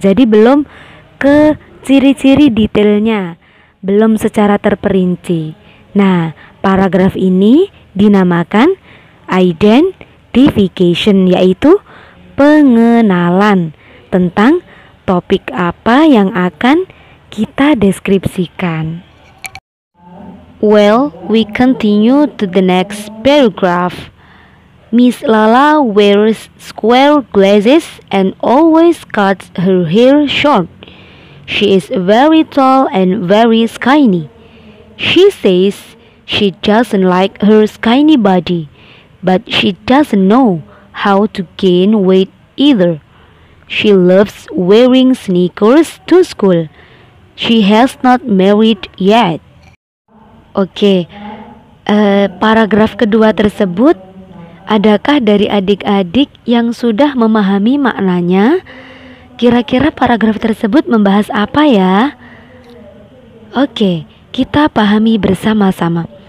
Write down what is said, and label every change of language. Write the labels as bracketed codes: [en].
[id] Jadi belum ke ciri-ciri detailnya, belum secara terperinci. Nah, paragraf ini dinamakan identification, yaitu pengenalan tentang topik apa yang akan kita deskripsikan. [en] Well, we continue to the next paragraph. Miss Lala wears square glasses and always cuts her hair short. She is very tall and very skinny. She says she doesn't like her skinny body, but she doesn't know how to gain weight either. She loves wearing sneakers to school. She has not married yet. [id] Oke, paragraf kedua tersebut, adakah dari adik-adik yang sudah memahami maknanya? Kira-kira paragraf tersebut membahas apa ya? Oke, kita pahami bersama-sama.